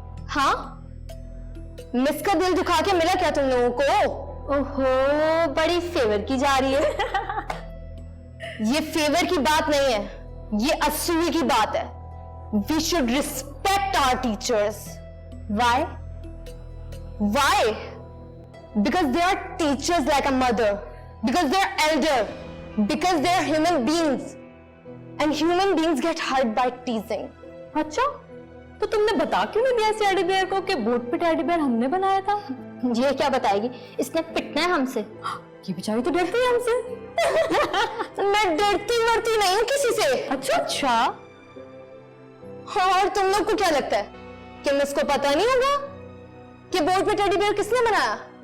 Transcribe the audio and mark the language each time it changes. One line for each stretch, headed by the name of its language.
Hindi: हाँ, मिस का दिल दुखा के मिला क्या तुम लोगों को? ओहो, बड़ी फेवर की जा रही है। ये फेवर की बात नहीं है, ये असूल की बात है।
English: We should respect our teachers. Why? Why? Because they are teachers like a mother, because they are elder, because they are human beings, and human beings get hurt by teasing.
Hindi: अच्छा, तो तुमने बता क्यों नहीं दिया टेडी बियर को कि board पे टेडी बियर हमने बनाया था? ये क्या बताएगी? इसने पिटना है हमसे। ये बेचारी तो डरती है हमसे। मैं डरती मरती नहीं हूँ किसी से। अच्छा अच्छा। हाँ, और तुम लोग को क्या लगता है कि मिस को पता नहीं होगा कि बोर्ड पे टेडी बियर किसने बनाया?